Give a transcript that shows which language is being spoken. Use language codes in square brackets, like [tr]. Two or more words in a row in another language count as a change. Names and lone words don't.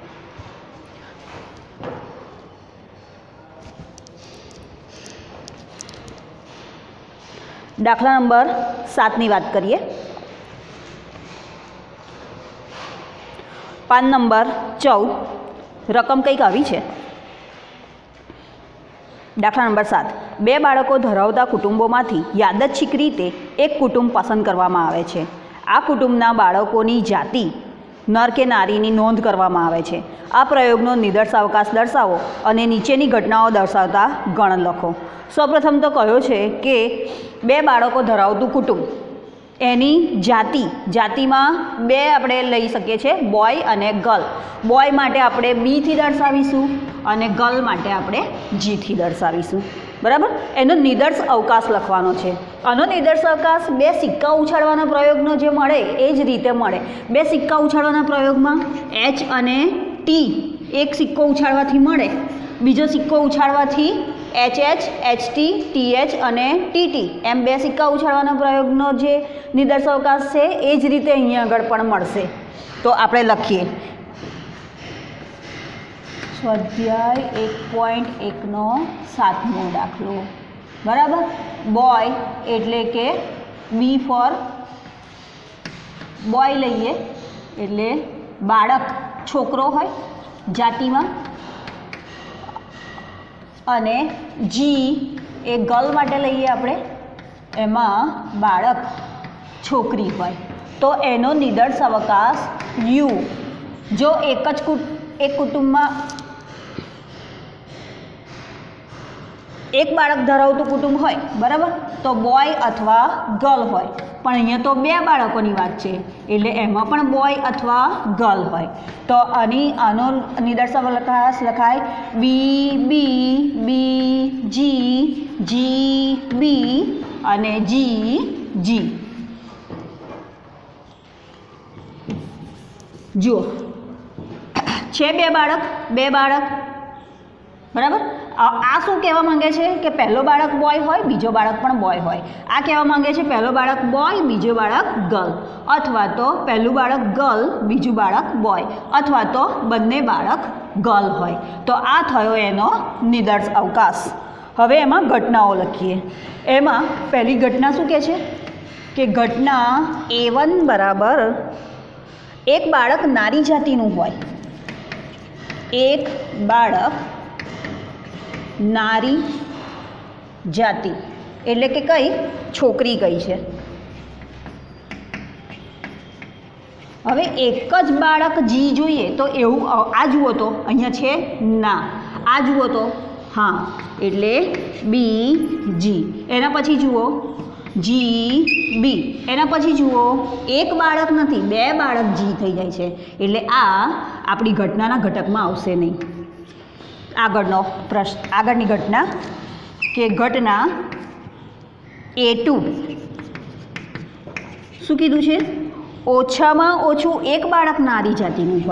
[hi] दाखला नंबर 7 की बात करिए। [gu] પાન નંબર 14 રકમ કંઈક આવી છે। દાખલા નંબર 7 બે બાળકો ધરાવતા કુટુંબોમાંથી યાદૃચ્છિક રીતે એક કુટુંબ પસંદ કરવામાં આવે છે। આ કુટુંબના બાળકોની જાતિ નર કે નારીની નોંધ કરવામાં આવે છે। આ પ્રયોગનો નિદર્શાવકાશ દર્શાવો અને નીચેની ઘટનાઓ દર્શાવતા ગણ લખો। સૌપ્રથમ તો કહ્યો છે કે બે બાળકો ધરાવતું કુટુંબ એની જાતિ में બે આપણે લઈ શકીએ છે, બૉય અને ગર્લ। બૉય માટે આપણે બી થી દર્શાવીશું અને ગર્લ માટે આપણે જી થી દર્શાવીશું। બરાબર। એનો નિદર્શ અવકાશ લખવાનો છે। આનો નિદર્શ અવકાશ બે સિક્કા ઉછાળવાના પ્રયોગનો જે મળે એ જ રીતે મળે। બે સિક્કા ઉછાળવાના પ્રયોગમાં એચ અને ટી એક સિક્કો ઉછાળવાથી મળે, બીજો સિક્કો ઉછાળવાથી એચ એચ એચ ટી ટી એચ અને ટી ટી એમ બે સિક્કા ઉછાળવાના પ્રયોગનો જે નિદર્શ અવકાશ છે એ જ રીતે અહીંયા આગળ પણ મળશે। તો આપણે લખીએ સ્વાધ્યાય 1.1 નો 7મો દાખલો। બરાબર. બૉય એટલે કે [en] B for boy [gu] લઈએ એટલે બાળક છોકરો હોય જાતિમાં, અને જી એ ગર્લ માટે લઈએ આપણે એમાં બાળક છોકરી હોય તો એનો નિદર્શ અવકાશ યુ। જો એક કુટુંબ में એક બાળક ધરાવતું કુટુંબ હોય, બરાબર, તો બૉય અથવા ગર્લ હોય। પણ અહીંયા તો બે બાળકોની વાત છે એટલે એમાં પણ બૉય અથવા ગર્લ હોય। તો આનો નિદર્શ અવકાશ લખાય બી બી બી જી જી બી અને જી જી। જુઓ છે બે બાળક, બરાબર। આ શું કહેવા માંગે છે કે પહેલો બાળક બૉય હોય બીજો બાળક પણ બૉય હોય। આ કહેવા માંગે છે પહેલો બાળક બૉય બીજો બાળક ગર્લ, અથવા તો પહેલું બાળક ગર્લ બીજું બાળક બૉય, અથવા તો બંને બાળક ગર્લ હોય। તો આ થયો એનો નિદર્શ અવકાશ। હવે એમાં ઘટનાઓ લખીએ। એમાં પહેલી ઘટના શું કહે છે કે ઘટના A1 બરાબર એક બાળક નારી જાતિનું હોય। એક બાળક નારી જાતિ એટલે કે કઈ છોકરી કઈ છે। હવે એક જ બાળક જી જોઈએ તો એવું આ જુઓ તો અહીંયા છે ના, આ જુઓ તો હા એટલે બી જી। એના પછી જુઓ જી બી। એના પછી જુઓ એક બાળક નથી બે બાળક જી થઈ જાય છે એટલે આ આપણી ઘટનાના ઘટકમાં આવશે નહીં। આગળનો પ્રશ્ન, આગળની ઘટના કે ઘટના A2 શું કીધું છે ઓછામાં ઓછું એક બાળક નારી જાતિનું હોય।